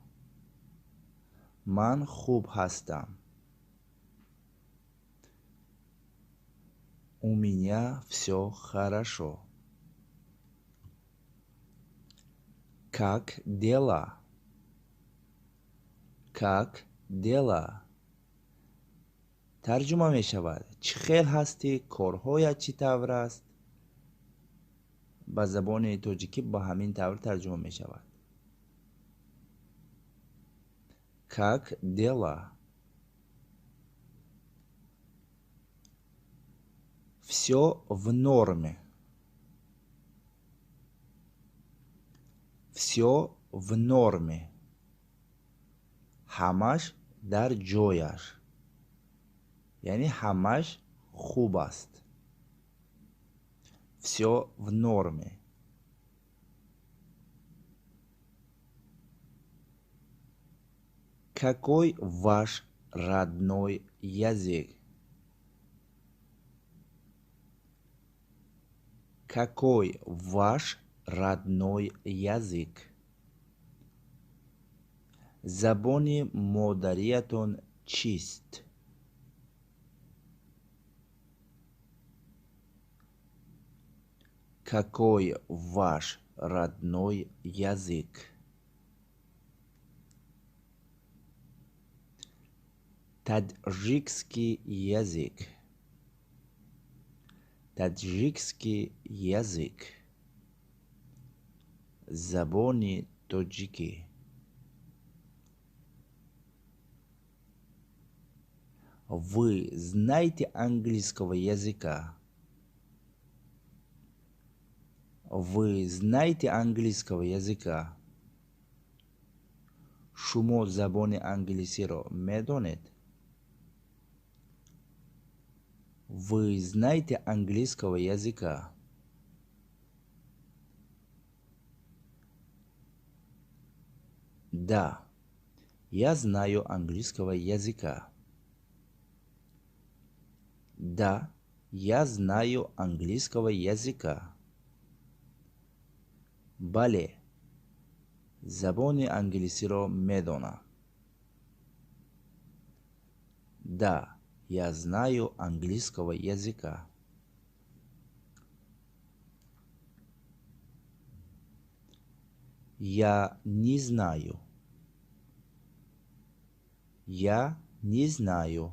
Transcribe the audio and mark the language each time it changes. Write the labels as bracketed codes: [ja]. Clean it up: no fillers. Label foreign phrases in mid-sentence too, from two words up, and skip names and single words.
[tg] ман хуб ҳастам. [ru] У меня все хорошо. Как дела? Как дела? [tg] тарҷума мешавад: чӣ хел ҳастӣ? корҳоят чӣ тавр аст? ба забони тоҷикӣ ба ҳамин тавр тарҷума мешавад. [ru] Как дела? Все в норме. Все в норме. [tg] ҳамаш дар ҷояш. яъне ҳамаш хуб аст. [ru] все в норме. Какой ваш родной язык? Какой ваш родной язык? [tg] Забони модариятон чист? [ru] Какой ваш родной язык? Таджикский язык. Таджикский язык. [tg] Забони таджики. [ru] Вы знаете английского языка? Вы знаете английского языка? [tg] шумо забони англисӣ ро медонед? [ru] Вы знаете английского языка? Да, я знаю английского языка. Да, я знаю английского языка. [tg] Бале, забони англиси ро медонам. [ru] Да, я знаю английского языка. Я не знаю. Я не знаю.